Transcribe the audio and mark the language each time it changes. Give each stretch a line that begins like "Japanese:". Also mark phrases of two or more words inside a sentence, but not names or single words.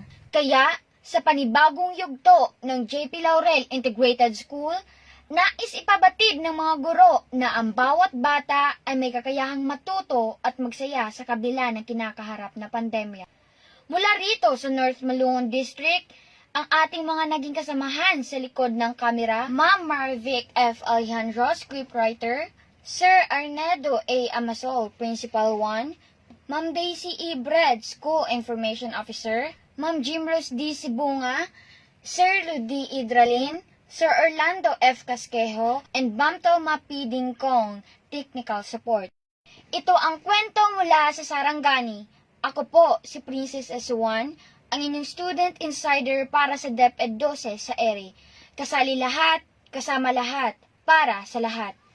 Filipino: Kaya, sa panibagong yugto ng JP Laurel Integrated School, nais ipabatid ng mga guro na ang bawat bata ay may kakayahang matuto at magsaya sa kabila ng kinakaharap na pandemya. Mula rito sa North Malungon District, ang ating mga naging kasamahan sa likod ng kamera, Ma'am Marvic F. Alejandro, scriptwriter, Sir Arnedo A. Amasol, Principal 1, Ma'am Daisy E. Bred,
English: School Information Officer,
Filipino: Ma'am Jimros D. Sibunga, Sir Ludi Idralin, Sir Orlando F. Casquejo, and Ma'am Toma P. Dingkong,
English: Technical Support.
Filipino: Ito ang kwento mula sa Sarangani. Ako po si Princess S1, ang inyong
English: student insider
Filipino: para sa DepEd 12 sa ERI. Kasali lahat, kasama lahat, para sa lahat.